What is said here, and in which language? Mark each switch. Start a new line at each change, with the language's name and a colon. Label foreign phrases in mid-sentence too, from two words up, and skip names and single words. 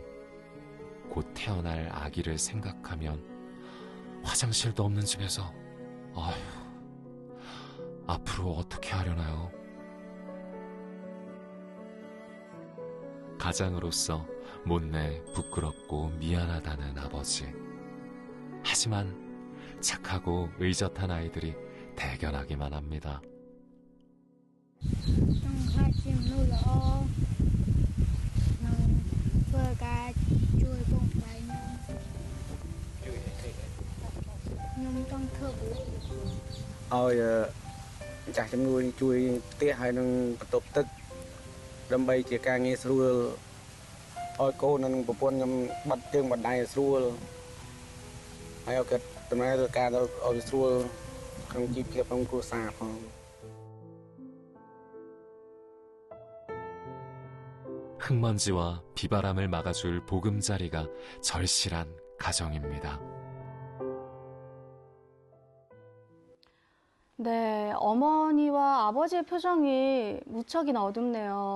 Korean: 곧 태어날 아기를 생각하면 화장실도 없는 집에서 아휴, 앞으로 어떻게 하려나요? 가장으로서 못내 부끄럽고 미안하다는 아버지. 하지만 착하고 의젓한 아이들이 대견하기만 합니다.
Khmer: ចាស់ជំនួយជួយផ្ទះហើយនឹងបន្ទប់ទឹកដើម្បីជាការងារស្រួលឲ្យកូននិងប្រពន្ធខ្ញុំបាត់ជើងបាត់ដៃស្រួលហើយឲ្យគាត់ដំណើរការទៅឲ្យស្រួលក្នុងជីវភាពក្នុងគ្រួសារផង
Korean: 흙먼지와 비바람을 막아줄 보금자리가 절실한 가정입니다. 네, 어머니와 아버지의 표정이 무척이나 어둡네요.